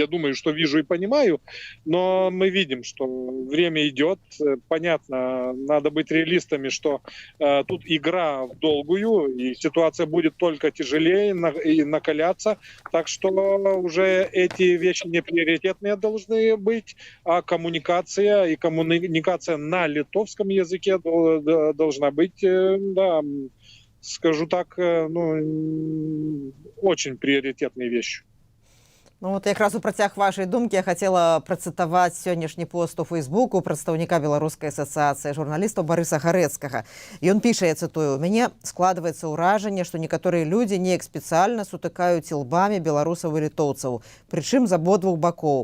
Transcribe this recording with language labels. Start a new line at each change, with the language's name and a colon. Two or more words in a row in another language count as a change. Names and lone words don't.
Russian: думаю, что вижу и понимаю, но мы видим, что время идет, понятно, надо быть реалистами, что тут игра в долгую, и ситуация будет только тяжелее и накаляться, так что уже эти вещи не приоритетные должны быть, а коммуникация на литовском языке должна быть, да, скажу так, очень приоритетной вещью.
Belarusian: Ну, от якраз у працяг вашай думкі я хацела працытаваць сённяшні пост у Фейсбуку прадстаўніка Беларускай асацыяцыі журналістаў Барыса Гарэцкага. Ён піша, я цытую: «У мяне складваецца ўражанне, што некаторыя людзі неяк спецыяльна сутыкаюць лбамі беларусаў і літоўцаў, прычым з абодвух бакоў.